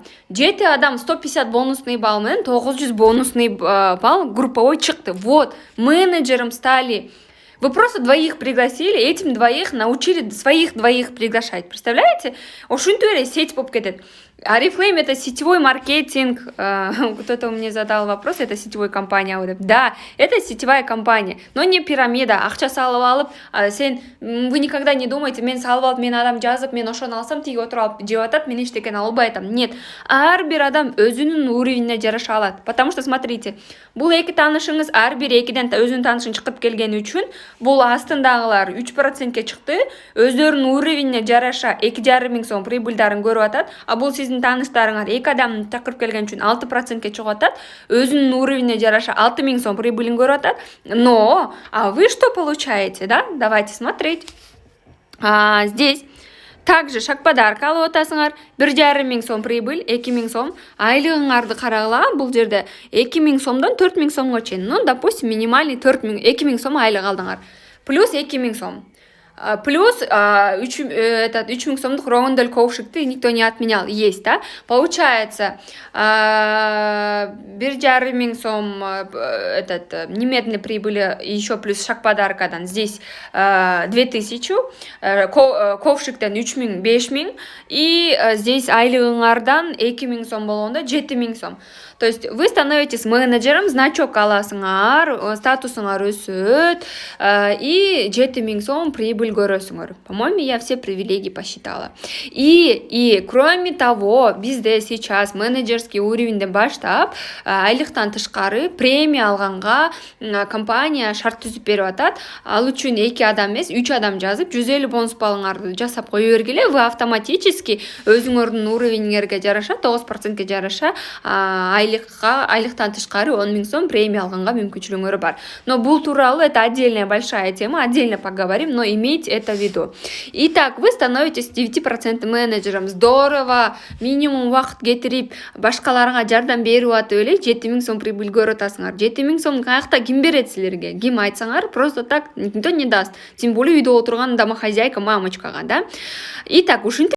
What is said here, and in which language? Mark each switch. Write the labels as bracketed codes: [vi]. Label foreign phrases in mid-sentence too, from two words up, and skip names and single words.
[ky] 7 адам 150 бонусный балл менен 900 бонусный балл групповой чыкты. [ru] Вот, менеджером стали Вы просто двоих пригласили, этим двоих научили своих двоих приглашать. Представляете? [ky] Ошентип эле сеть болуп кетет. [ru] Oriflame — это сетевой маркетинг. Кто-то мне задал вопрос, это сетевой компания. Да, это сетевая компания, но не пирамида. [ky] Акча салып алып, [ru] вы никогда не думаете, [ky] мен салып алып, мен адам жазып, мен ошону алсам, тиги отуруп алып жеп атат, мен эчтекени албай атам. Нет, ар бир адам өзүнүн уровенине жараша алат. [ru] Потому что смотрите, [ky] бул эки таанышыңыз ар бир экиден өзүнүн таанышын чыкырып келгени үчүн бул астындагылар 3%ке чыкты, өздөрүнүн уровенине жараша 2,5 миң сом прибыльдарын көрүп атат. А бул сиздин тааныштарыңар эки адамды чакырып келген үчүн 6%ке чыгып атат, өзүнүн уровенине жараша 6 миң сом прибылин көрүп атат. [ru] Но, а вы что получаете, да? Давайте смотреть. Здесь также шаг подарка [ky] алып атасыңар, 1,5 миң сом прибыль, 2 миң сом. Айлыгыңарды карагыла, бул жерде 2 миң сомдон 4 миң сомго чейин. Ну, допустим, минимальный 2 миң сом айлык алдыңар. [ru] Плюс 2 миң сом. Плюс 3 миң сомдук Роундаль ковшикти никто не отменял. Есть, да? Получается 1,5 миң сом немедленной прибыли, еще плюс шаг подаркадан. Здесь 2000, [ky] ковшиктен 3 миң, 5 миң. И здесь айлыгыңардан 2 миң сом болгондо 7 миң сом. [ru] То есть вы становитесь менеджером, [ky] значок аласыңар, статусыңар өсөт, и 7 миң сом прибыль көрөсүңөр. [ru] По-моему, я все привилегии посчитала. [ky] И кроме того, [ru] бизде сейчас [ky] менеджерский уровеньден баштап айлыктан тышкары премия алганга компания шарт түзүп берип атат. Ал үчүн 2 адам эмес, 3 адам жазып 150 бонус баллыңарды жасап кое бергиле, [ru] вы автоматически [ky] өзүңөрдүн уровениңерге жараша 9%ке жараша айлыктан тышкары 10 миң сом премия алганга мүмкүнчүлүгүңөр бар. Но бул тууралуу [ru] это отдельная большая тема, отдельно поговорим, но имейте это в виду. Итак, вы становитесь 9% менеджером. Здорово, минимум [ky] вакыт кетирип, башкаларга жардам берип атып эле 7 миң сом прибыль көрүп атасыңар. 7 миң сом каякта ким берет силерге? Ким айтсаңар, [ru] просто так никто не даст. Тем более [ky] үйдө отурган [ru] домохозяйка, мамочкага, да? [ky] Итак, ушинтип